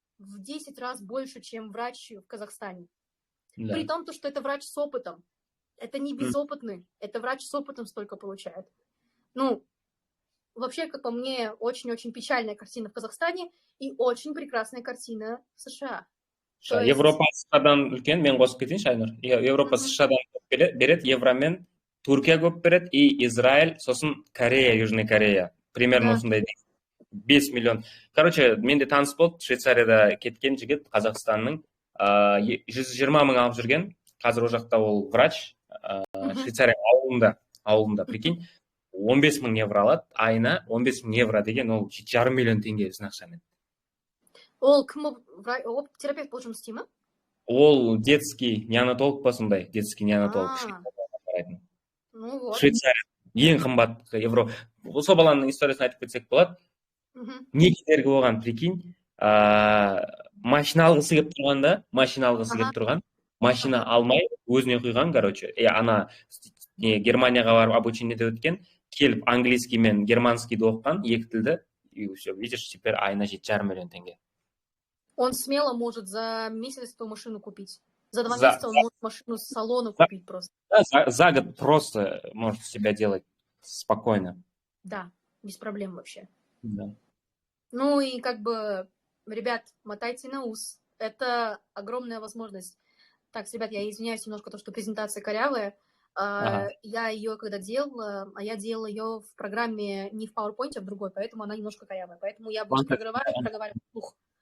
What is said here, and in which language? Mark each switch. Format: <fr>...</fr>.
<ru>В 10 раз больше, чем врач в Казахстане. Да. При том, что это врач с опытом. Это не безопытный, это врач с опытом столько получает. Ну, вообще, как по мне, очень-очень печальная картина в Казахстане и очень прекрасная картина в США.</ru> <kk>Европа США-дан үлкен, мен қосып кетейінші, Айнұр. Европа США-дан көп береді, Евромен Туркия көп береді,</kk> <ru>и Израиль,</ru> <kk>сосын Корея,</kk> <ru>Южный Корея.</ru> <kk>Примерно осындай 5 миллион.</kk> <ru>Короче,</ru> <kk>менде таныс болды, Швейцарияда кеткен жігіт, Қазақстанның 120 мың алып жүрген. Қазір о жақта ол врач, Швейцария ауылында, прикинь, 15 мың евро алады, айына 15 мың евро деген ол 7,5 миллион теңге біздің ақшамен. Ол кім ол терапевт болып жұмыс істей ме? Ол детский неонатолог па сондай, детский неонатолог. Швейцария ең қымбат Европа. Сол баланың историясын айтып кетсек болады. Не кедергі болған, прикинь, машина алғысы келіп тұрған, машина алмай, өзіне құйған, короче. Ана Германияға барып обучениеде өткен, келіп английский мен германскийді оқыған, екі тілді,</kk> <ru>и все, видишь, теперь</ru> <kk>айына 7,5 миллион теңге.</kk> <ru>Он смело может за месяц эту машину купить. За 2 месяца он может машину с салона купить просто. Да, за год просто может себя делать спокойно. Да, без проблем вообще. Да. Ну и как бы, ребят, мотайте на ус. Это огромная возможность. Так, ребят, я извиняюсь немножко, то, что презентация корявая. Я ее когда делала, я делала ее в программе не в PowerPoint, а в другой, поэтому она немножко корявая. Поэтому я буду проговаривать вслух.</ru>